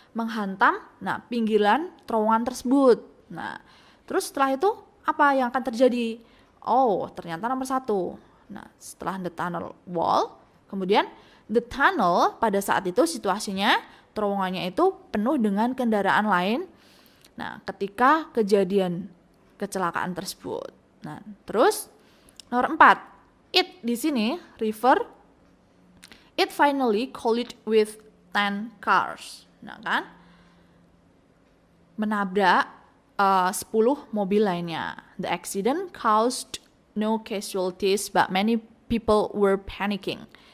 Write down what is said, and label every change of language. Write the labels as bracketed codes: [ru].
[id] Menghantam pinggiran terowongan tersebut. Nah, terus setelah itu apa yang akan terjadi? Oh, ternyata nomor 1. Nah, setelah [en] the tunnel wall, [id] kemudian [en] the tunnel [id] pada saat itu situasinya terowongannya itu penuh dengan kendaraan lain. Nah, ketika kejadian kecelakaan tersebut. Nah, terus nomor 4, [en] it [id] di sini [en] refer it finally collided with 10 cars. [id] Nah, kan? Menabrak 10 mobil lainnya. [en] The accident caused no casualties but many people were panicking.